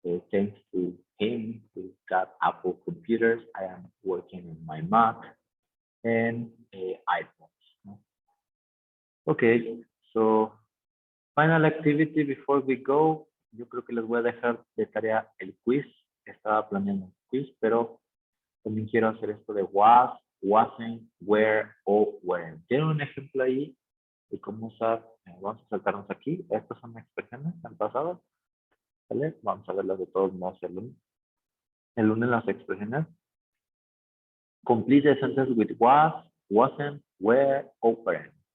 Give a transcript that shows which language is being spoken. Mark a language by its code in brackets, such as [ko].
[en] Thanks to him, we got Apple computers. I am working on my Mac and iPhones. Okay, so final activity before we go. [es] Yo creo que les voy a dejar de tarea el quiz. Estaba planeando un quiz, pero también quiero hacer esto de was, wasn't, were o weren't. ¿Tienen un ejemplo ahí de cómo usar? Vamos a saltarnos aquí. Estas son expresiones han pasado. ¿Vale? Vamos a verlas de todos modos el lunes. El lunes las expresiones. [en] Complete the sentence with was, wasn't, were o weren't.